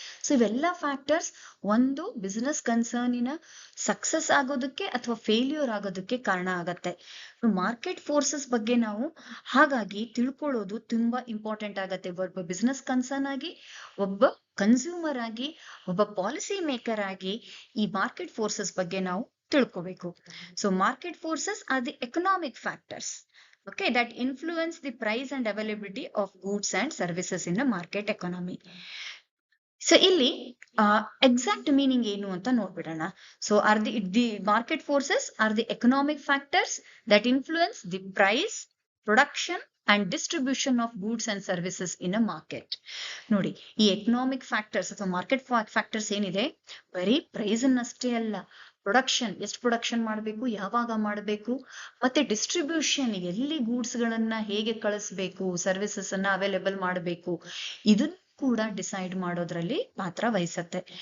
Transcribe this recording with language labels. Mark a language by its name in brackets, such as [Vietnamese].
[Kannada] So ಇವೆಲ್ಲ factors ಒಂದು business ಕನ್ಸರ್ನಿನ success ಆಗೋದಕ್ಕೆ ಅಥವಾ ಫೇಲ್ಯೂರ್ ಆಗೋದಕ್ಕೆ ಕಾರಣ ಆಗತ್ತೆ. ಮಾರ್ಕೆಟ್ ಫೋರ್ಸಸ್ ಬಗ್ಗೆ ನಾವು ಹಾಗಾಗಿ ತಿಳ್ಕೊಳ್ಳೋದು ತುಂಬಾ ಇಂಪಾರ್ಟೆಂಟ್ ಆಗತ್ತೆ. ಒಬ್ಬ ಬಿಸ್ನೆಸ್ ಕನ್ಸರ್ನ್ ಆಗಿ, ಒಬ್ಬ ಕನ್ಸ್ಯೂಮರ್ ಆಗಿ, ಒಬ್ಬ ಪಾಲಿಸಿ ಮೇಕರ್ ಆಗಿ ಈ ಮಾರ್ಕೆಟ್ ಫೋರ್ಸಸ್ ಬಗ್ಗೆ ನಾವು ತಿಳ್ಕೋಬೇಕು. [English] So market forces are the economic factors, okay, that influence the price and availability of goods and services in a market economy. [Kannada] So ಇಲ್ಲಿ ಎಕ್ಸಾಕ್ಟ್ ಮೀನಿಂಗ್ ಏನು ಅಂತ ನೋಡ್ಬಿಡೋಣ. [English] So are the market forces are the economic factors that influence the price, production and distribution of goods and services in a market. [Kannada] ನೋಡಿ, ಈ economic factors ಅಥವಾ market factors ಏನಿದೆ, ಬರೀ price ಅನ್ನಷ್ಟೇ ಅಲ್ಲ, production, ಎಷ್ಟು production ಮಾಡಬೇಕು, ಯಾವಾಗ ಮಾಡಬೇಕು, ಮತ್ತೆ ಡಿಸ್ಟ್ರಿಬ್ಯೂಷನ್, ಎಲ್ಲಿ ಗೂಡ್ಸ್ ಗಳನ್ನ ಹೇಗೆ ಕಳಿಸ್ಬೇಕು, ಸರ್ವಿಸಸ್ ಅನ್ನ ಅವೈಲೇಬಲ್ ಮಾಡಬೇಕು, ಇದನ್ನ ಕೂಡ ಡಿಸೈಡ್ ಮಾಡೋದ್ರಲ್ಲಿ ಪಾತ್ರ ವಹಿಸತ್ತೆ.